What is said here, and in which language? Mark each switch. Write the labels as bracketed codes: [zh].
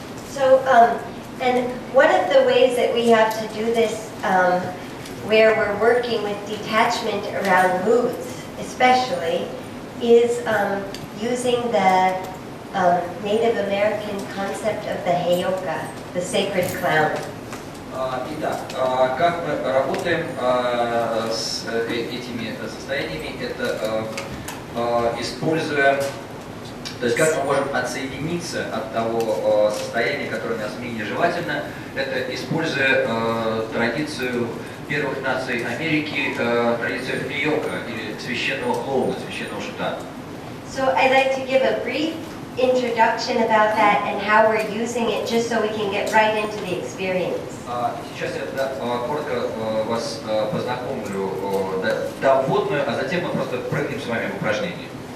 [en] So, and one of the ways that we have to do this, where we're working with detachment around moods, especially, is using the Native American concept of the heyoka, the sacred clown. [ru] Итак, как мы работаем с этими состояниями, это используя, то есть как мы можем отсоединиться от того состояния, которое нас менее желательно, это используя традицию первых наций Америки, традицию Нью-Йорка или священного клоуна, священного шута. [en] So I'd like to give a brief introduction about that and how we're using it, just so we can get right into the experience. [ru] Сейчас я коротко вас познакомлю, дам вводную, а затем мы просто прыгнем с вами в упражнение.